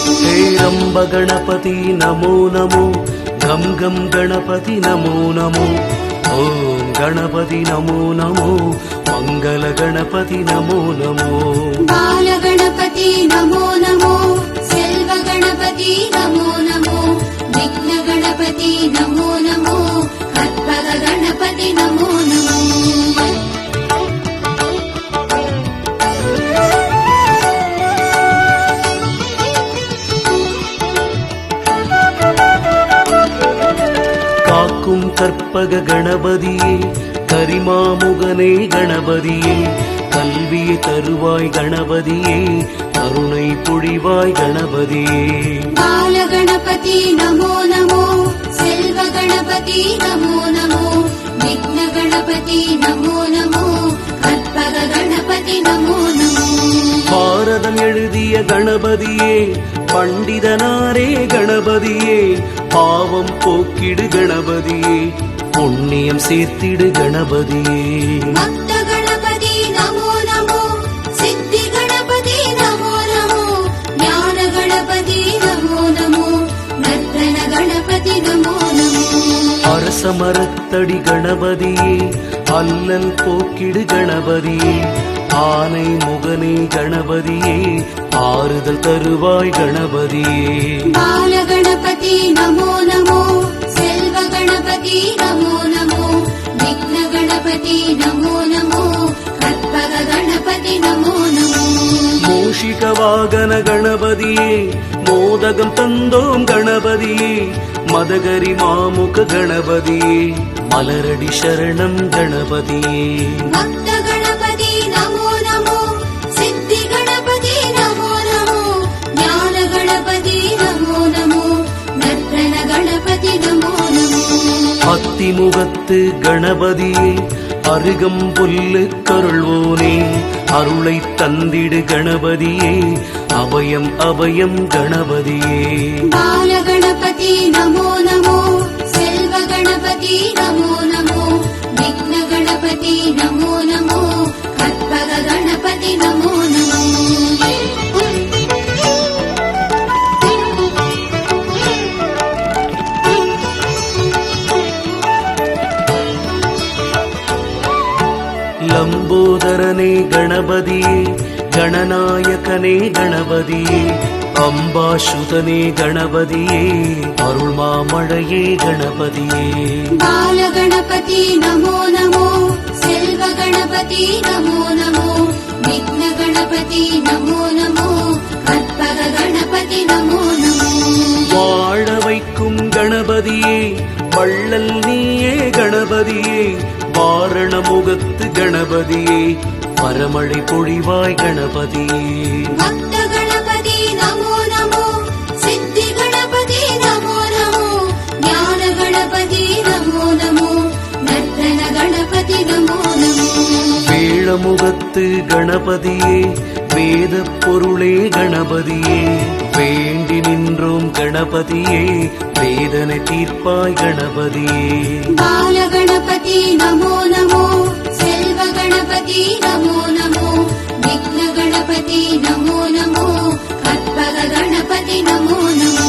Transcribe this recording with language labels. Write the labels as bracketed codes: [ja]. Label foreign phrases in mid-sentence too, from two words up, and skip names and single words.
[sa] हेरम्बगणपति नमो नमो गम गम गणपति नमो नमो ओम गणपति नमो नमो मंगलगणपति नमो नमो बालगणपति नमो नमो सेल्वगणपति नमो नमो विघ्नगणपति नमो नमो कर्पगणपति नमो नमो [ta] காக்கும் கற்பக கணபதியே கரிமாமுகனே கணபதியே கல்வியை தருவாய் கணபதியே கருணை பொழிவாய் கணபதியே [sa] बालगणपति नमो नमो सेल्वगणपति नमो नमो विघ्नगणपति नमो नमो कर्पगणपति नमो नमो [ta] பாரதம் எழுதிய கணபதியே பண்டிதனாரே கணபதியே பாவம் போக்கிடு கணபதியே புண்ணியம் சேர்த்திடு கணபதியே [sa] भक्तगणपति नमो नमो सिद्धिगणपति नमो नमो ज्ञानगणपति नमो नमो नर्तनगणपति नमो नमो [ta] அரசமரத்தடி கணபதியே அல்லல் போக்கிடு கணபதியே ஆனை முகனே கணபதியே ஆறுதல் தருவாய் கணபதியே [sa] बालगणपति नमो नमो सेल्वगणपति नमो नमो विघ्नगणपति नमो नमो कर्पगणपति नमो नमो [ta] மூஷிக வாகன கணபதியே மோதகம் தந்தோம் கணபதியே மதகரி மாமுக கணபதியே மலரடி சரணம் கணபதியே [sa] भक्तगणपति नमो नमो सिद्धिगणपति नमो नमो ज्ञानगणपति नमो नमो नर्तनगणपति नमो नमो [ta] அத்திமுகத்து கணபதியே அருகம் புல்லு கருள்வோனே அருளை தந்திடு கணபதியே அபயம் அபயம் கணபதியே [sa] बालगणपति नमो नमो सेल्वगणपति नमो नमो विघ्नगणपति नमो नमो कर्पगणपति नमो नमो [ta] லம்போதரனே கணபதியே கணநாயகனே கணபதியே அம்பாசுதனே கணபதியே அருள் மாமழையே கணபதியே [sa] बालगणपति नमो नमो सेल्वगणपति नमो नमो विघ्नगणपति नमो नमो कर्पगणपति नमो नमो [ta] வாழ வைக்கும் கணபதியே வள்ளல் நீயே கணபதியே வாரணமுகத்து கணபதியே பரமழை பொழிவாய் கணபதியே [sa] भक्तगणपति नमो नमो सिद्धिगणपति नमो नमो ज्ञानगणपति नमो नमो नर्तनगणपति नमो नमो [ta] வேளமுகத்து கணபதியே வேதப் பொருளே கணபதியே வேண்டி நின்றோம் கணபதியே வேதனை தீர்ப்பாய் கணபதியே [sa] बालगणपति नमो नमो सेल्व गणपति नमो नमो विघ्न गणपति नमो नमो कर्पक गणपति नमो नमो